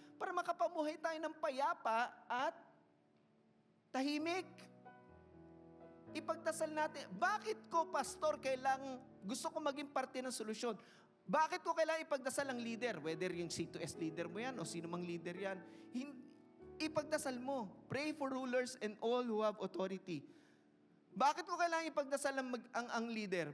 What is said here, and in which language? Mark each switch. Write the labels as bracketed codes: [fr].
[tl] Para makapamuhay tayo ng payapa at tahimik. Ipagdasal natin. Bakit ko, pastor, gusto ko maging parte ng solusyon? Bakit ko kailangan ipagdasal ang leader? Whether yung C2S leader mo yan o sino mang leader yan. Ipagdasal mo. [en] Pray for rulers and all who have authority. [tl] Bakit ko kailangan ipagdasal ang leader?